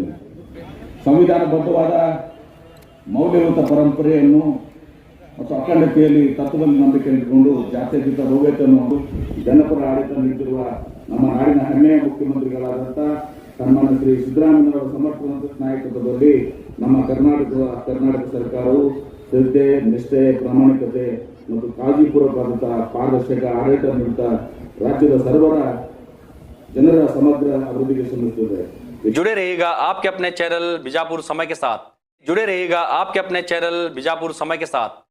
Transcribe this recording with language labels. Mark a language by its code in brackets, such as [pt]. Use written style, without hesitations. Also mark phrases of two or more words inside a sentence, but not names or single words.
[kn] ಸಂವಿಧಾನಬದ್ಧವಾದ ಮೌಲ್ಯಯುತ ಪರಂಪರೆಯನ್ನು ಮತ್ತು ಅಖಂಡತೆಯಲ್ಲಿ ತತ್ವದಲ್ಲಿ ನಂಬಿಕೆ ಇಟ್ಟುಕೊಂಡು ಜಾತ್ಯತೀತ ಭವ್ಯತೆಯನ್ನು ಜನಪರ ಆಡಳಿತ ನೀಡುತ್ತಿರುವ ನಮ್ಮ ನಾಡಿನ ಹೆಮ್ಮೆಯ ಮುಖ್ಯಮಂತ್ರಿಗಳಾದಂಥ ಸನ್ಮಾನ್ಯ ಶ್ರೀ ಸಿದ್ದರಾಮಯ್ಯನವರ ಸಮರ್ಪಕ ನಾಯಕತ್ವದಲ್ಲಿ ನಮ್ಮ ಕರ್ನಾಟಕ ಸರ್ಕಾರವು ಶ್ರದ್ಧೆ, ನಿಷ್ಠೆ, ಪ್ರಾಮಾಣಿಕತೆ ಮತ್ತು ಕಾಳಜಿಪೂರ್ವಕವಾದಂಥ ಪಾರದರ್ಶಕ ಆಡಳಿತ ನೀಡುತ್ತಾ ರಾಜ್ಯದ ಸರ್ವರ ಜನರ ಸಮಗ್ರ ಅಭಿವೃದ್ಧಿಗೆ ಶ್ರಮಿಸುತ್ತದೆ. [hi] जुड़े रहिएगा आपके अपने चैनल बीजापुर समय के साथ।